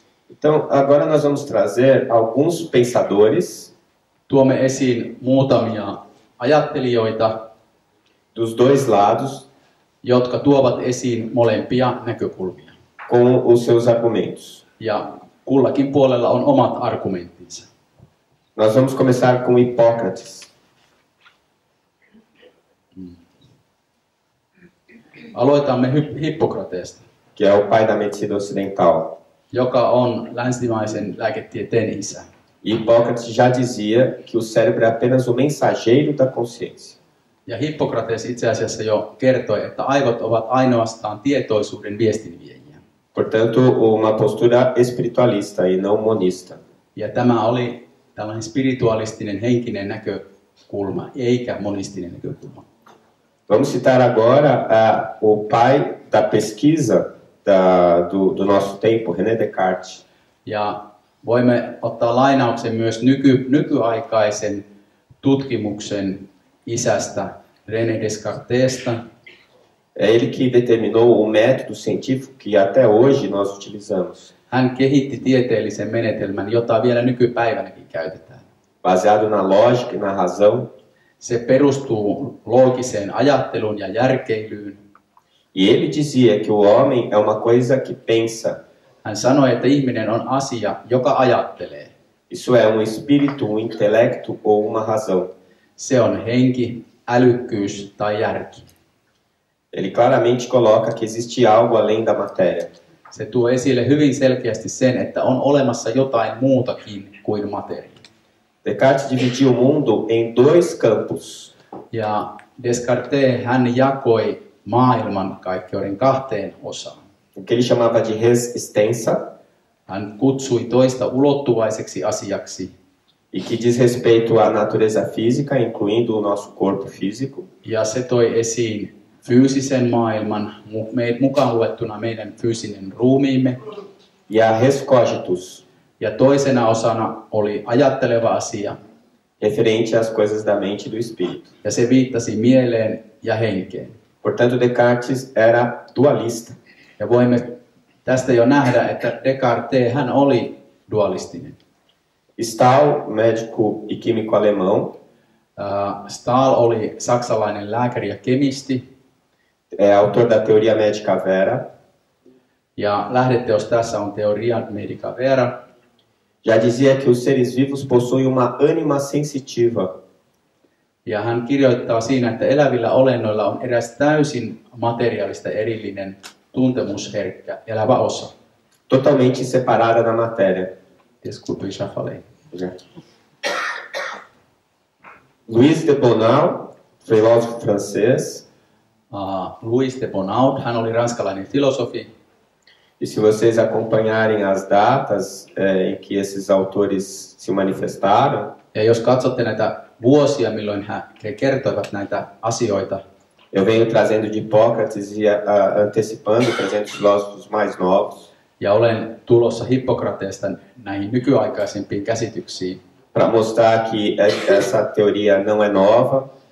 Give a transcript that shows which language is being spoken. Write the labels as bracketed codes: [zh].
[pt] Então, agora nós vamos trazer alguns pensadores [fi] Tuomme esiin muutamia ajattelijoita, [pt] dos dois lados [fi] jotka tuovat esiin molempia näkökulmia. [pt] com os seus argumentos. [fi] Ja kullakin puolella on omat argumenttinsa. [pt] Nós vamos começar com Hipócrates. [fi] aloitamme Hippokrateesta, [pt] que é o pai da medicina ocidental. [fi] joka on länsimaisen lääketieteen isä. [pt] Hipócrates já dizia que o cérebro é apenas o mensageiro da consciência. [fi] Ja Hippokrates itse asiassa jo kertoi, että aivot ovat ainoastaan tietoisuuden viestinviejiä. [pt] Portanto, uma postura espiritualista e não monista. [fi] Ja tämä oli tällainen spiritualistinen henkinen näkökulma, eikä monistinen näkökulma. [pt] Vamos citar agora o pai da pesquisa do nosso tempo, René Descartes. [fi] Ja voimme ottaa lainauksen myös nykyaikaisen tutkimuksen isästä, René Descartesista. [pt] É ele que determinou o método científico que até hoje nós utilizamos, [fi] Hän kehitti tieteellisen menetelmän, jota vielä nykypäivänäkin käytetään. [pt] baseado na lógica e na razão. [fi] Se perustuu loogiseen ajatteluun ja järkeilyyn. [pt] E ele dizia que o homem é uma coisa que pensa. [fi] Hän sanoi, että ihminen on asia, joka ajattelee. [pt] Isso é um espírito, um intelecto ou uma razão. [fi] Se on henki, älykkyys tai järki. [pt] Ele claramente coloca que existe algo além da matéria. [fi] Se tuo esille hyvin selkeästi sen, että on olemassa jotain muutakin kuin materia. [pt] Descartes dividiu o mundo em dois campos. [fi] Ja Descartes hän jakoi maailmankaikkeuden kahteen osaan. [pt] O que ele chamava de res extensa, [fi] Hän kutsui toista ulottuvaiseksi asiaksi, [pt] e que diz respeito à natureza física, incluindo o nosso corpo físico, [fi] ja se toi esiin fyysisen maailman, mukaan luettuna meidän fyysinen ruumiimme. [pt] e a res cogitus, [fi] Ja toisena osana oli ajatteleva asia, [pt] referente às coisas da mente e do espírito. [fi] ja se viittasi mieleen ja henkeen. [pt] Portanto, Descartes era dualista. [fi] Ja voimme tästä jo nähdä, että Descartes hän oli dualistinen. [pt] Stahl, médico e químico alemão, [fi] Stahl oli saksalainen lääkäri ja kemisti, [pt] é autor da teoria médica vera. [fi] ja lähdeteos tässä on Theoria Medica Vera. [pt] Já dizia que os seres vivos possuem uma ânima sensitiva, [fi] Ja hän kirjoittaa siinä, että elävillä olennoilla on eräs täysin materiaalista erillinen tuntemusherkkä elävä osa. [pt] totalmente separada da matéria. Desculpe, já falei. Louis de Bonald, filósofo francês, [fi] Louis de Bonald, hän oli ranskalainen filosofi. [pt] e se vocês acompanharem as datas em que esses autores se manifestaram, [fi] Ja jos katsotte näitä vuosia, milloin he kertoivat näitä asioita, [pt] eu venho trazendo de Hipócrates e antecipando, trazendo os filósofos mais novos, [fi] ja olen tulossa Hippokrateesta näihin nykyaikaisempiin käsityksiin. [pt] para mostrar que essa teoria não é nova,